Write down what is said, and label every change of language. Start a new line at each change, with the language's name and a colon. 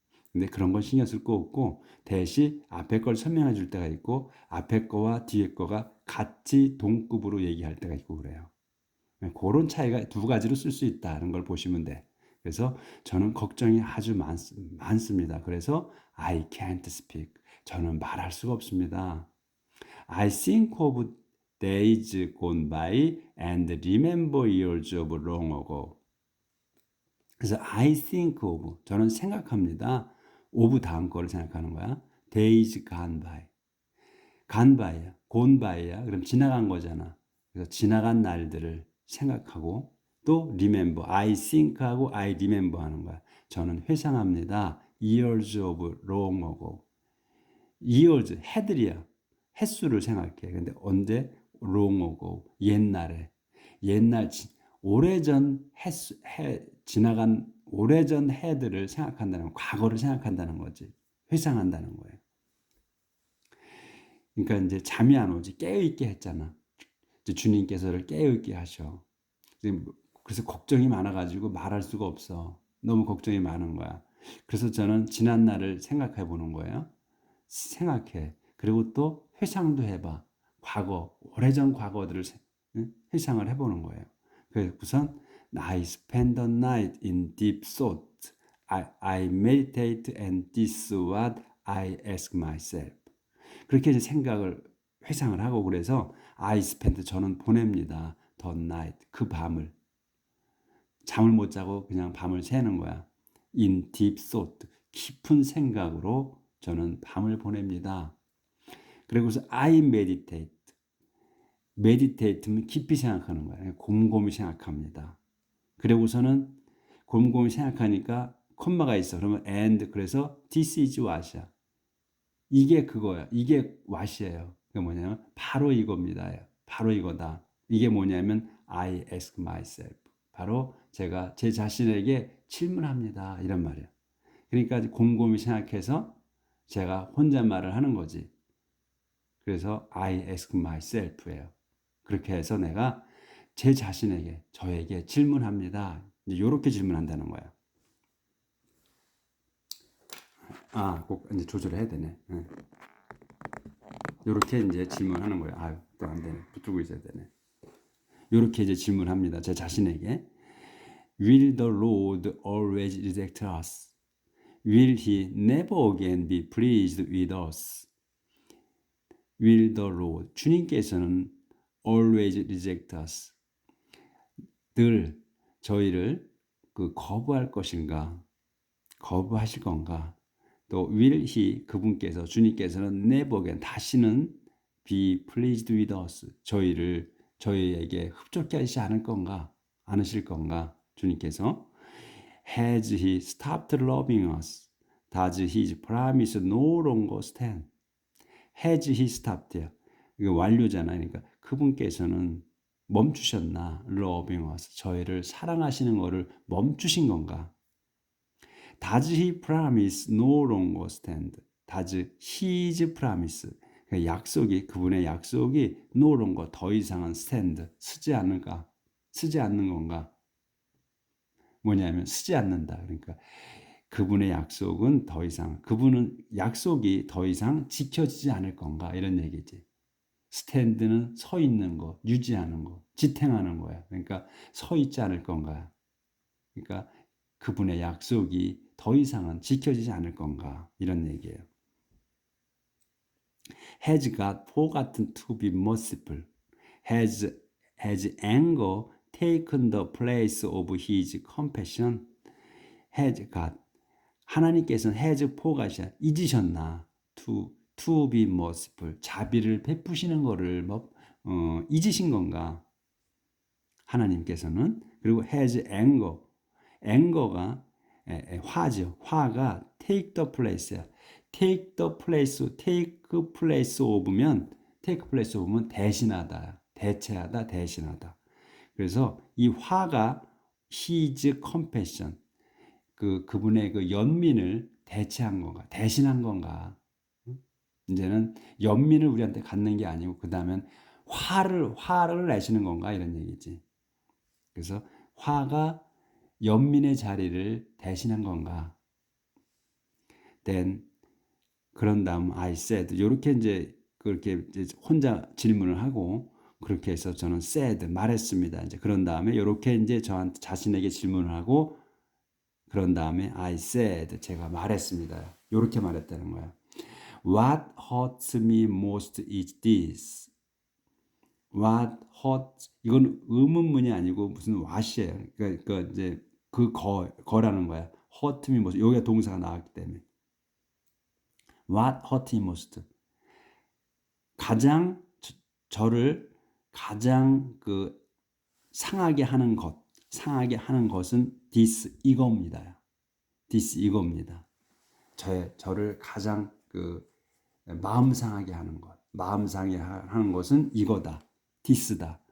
Korean: 근데 그런 건 신경 쓸 거 없고 대신 앞에 걸 설명해 줄 때가 있고 앞에 거와 뒤에 거가 같이 동급으로 얘기할 때가 있고 그래요. 그런 차이가 두 가지로 쓸 수 있다는 걸 보시면 돼. 그래서 저는 걱정이 아주 많습니다.
English: 그래서 I can't speak.
Korean: 저는 말할 수가 없습니다.
English: I think of days gone by and remember years of long ago.
Korean: 그래서
English: I think of,
Korean: 저는 생각합니다. of 다음 거를 생각하는 거야.
English: days gone by. gone by야. gone by야. 그럼 지나간 거잖아.
Korean: 그래서 지나간 날들을 생각하고 또 remember,
English: I think하고 I remember
Korean: 하는 거야. 저는 회상합니다.
English: years of long ago.
Korean: years, 해들이야. 횟수를 생각해. 근데 언제?
English: long ago, 옛날에.
Korean: 옛날, 오래전 지나간 오래전 해들을 생각한다는 거, 과거를 생각한다는 거지. 회상한다는 거예요. 그러니까 이제 잠이 안 오지. 깨어있게 했잖아. 주님께서를 깨어있게 하셔. 그래서 걱정이 많아가지고 말할 수가 없어. 너무 걱정이 많은 거야. 그래서 저는 지난 날을 생각해 보는 거예요. 생각해. 그리고 또 회상도 해봐. 과거, 오래전 과거들을 회상을 해보는 거예요. 그래서 우선
English: I spend the night in deep thought. I meditate and this is what I ask myself.
Korean: 그렇게 이제 생각을 회상을 하고 그래서
English: I spend
Korean: 저는 보냅니다.
English: The night
Korean: 그 밤을 잠을 못 자고 그냥 밤을 새는 거야.
English: In deep thought
Korean: 깊은 생각으로 저는 밤을 보냅니다.
English: 그리고서 I meditate.
Korean: meditate면 깊이 생각하는 거야. 곰곰이 생각합니다. 그리고서는 곰곰이 생각하니까 콤마가 있어.
English: 그러면 and 그래서 this is what이야.
Korean: 이게 그거야. 이게 what이에요. 그게 뭐냐면 바로 이겁니다. 바로 이거다. 이게 뭐냐면
English: I ask myself.
Korean: 바로 제가 제 자신에게 질문합니다. 이런 말이야. 그러니까 곰곰이 생각해서 제가 혼잣말을 하는 거지.
English: 그래서 I ask myself예요.
Korean: 그렇게 해서 내가 제 자신에게, 저에게 질문합니다. 이렇게 질문한다는 거야. 꼭 이제 조절을 해야 되네. 이렇게 이제 질문하는 거야. 또 안 되네. 붙들고 있어야 되네. 이렇게 이제 질문합니다. 제 자신에게.
English: Will the Lord always reject us? Will he never again be pleased with us? Will the Lord,
Korean: 주님께서는
English: always reject us.
Korean: 늘 저희를 거부할 것인가? 거부하실 건가?
English: 또 will he,
Korean: 그분께서, 주님께서는
English: never again, 다시는 be pleased with us.
Korean: 저희에게 흡족해 하시지 않을 건가? 않으실 건가? 주님께서
English: has he stopped loving us? Does his promise no longer stand? has he stopped?
Korean: 이거 완료잖아요. 그러니까 그분께서는 멈추셨나?
English: loving us.
Korean: 저희를 사랑하시는 것을 멈추신 건가?
English: Does he promise no longer stand? Does his promise?
Korean: 약속이, 그분의 약속이
English: no longer,
Korean: 더 이상은 stand, 쓰지 않을까? 쓰지 않는 건가? 뭐냐면 쓰지 않는다. 그러니까 그분의 약속은 더 이상, 그분은 약속이 더 이상 지켜지지 않을 건가? 이런 얘기지. 스탠드는 서 있는 거, 유지하는 거, 지탱하는 거야. 그러니까 서 있지 않을 건가? 그러니까 그분의 약속이 더 이상은 지켜지지 않을 건가? 이런 얘기예요.
English: Has God forgotten to be merciful? Has anger taken the place of his compassion? Has God, 하나님께서는 has forgotten,
Korean: 잊으셨나?
English: To be merciful,
Korean: 자비를 베푸시는 거를 잊으신 건가? 하나님께서는. 그리고 has anger가 화죠. 화가
English: take the place
Korean: 야.
English: take place of
Korean: 면 대신하다, 대체하다, 대신하다. 그래서 이 화가
English: his compassion,
Korean: 그분의 그 연민을 대체한 건가, 대신한 건가. 이제는 연민을 우리한테 갖는 게 아니고 그 다음엔 화를 내시는 건가 이런 얘기지. 그래서 화가 연민의 자리를 대신한 건가? Then 그런 다음
English: I said,
Korean: 이렇게 이제 그렇게 이제 혼자 질문을 하고 그렇게 해서 저는 said, 말했습니다. 이제 그런 다음에 이렇게 이제 저한테 자신에게 질문을 하고 그런 다음에
English: I said,
Korean: 제가 말했습니다. 이렇게 말했다는 거야.
English: What hurts me most is this. What hurts,
Korean: 이건 의문문이 아니고 무슨 what이에요. 그러니까 이제 거라는 거야.
English: hurt me most,
Korean: 여기가 동사가 나왔기 때문에.
English: What hurt me most.
Korean: 가장 저를 가장 그 상하게 하는 것은 this 이겁니다. this 이겁니다. 저를 가장 그 마음 상하게 하는 것, 마음 상하게 하는 것은 이거다, this다.